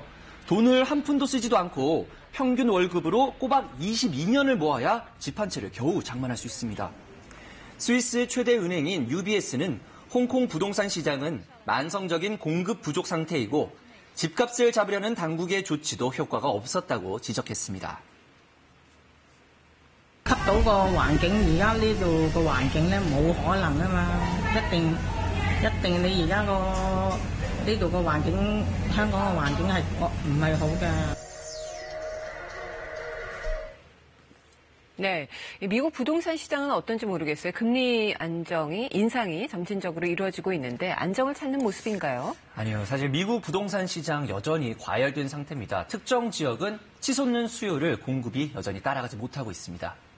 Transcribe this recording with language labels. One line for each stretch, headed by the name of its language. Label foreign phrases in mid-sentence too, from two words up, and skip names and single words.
Korean: 돈을 한 푼도 쓰지도 않고 평균 월급으로 꼬박 22년을 모아야 집 한 채를 겨우 장만할 수 있습니다. 스위스 최대 은행인 UBS는 홍콩 부동산 시장은 만성적인 공급 부족 상태이고 집값을 잡으려는 당국의 조치도 효과가 없었다고 지적했습니다.
Cantonese: 吸到個環境，而家呢度個環境咧冇可能啊嘛，一定你而家個呢度個環境，香港個環境係唔係好嘅。
Korean: 네, 미국 부동산 시장은 어떤지 모르겠어요. 금리 인상이 점진적으로 이루어지고 있는데 안정을 찾는 모습인가요? 아니요, 사실 미국 부동산 시장 여전히 과열된 상태입니다. 특정 지역은 치솟는 수요를 공급이 여전히 따라가지 못하고 있습니다.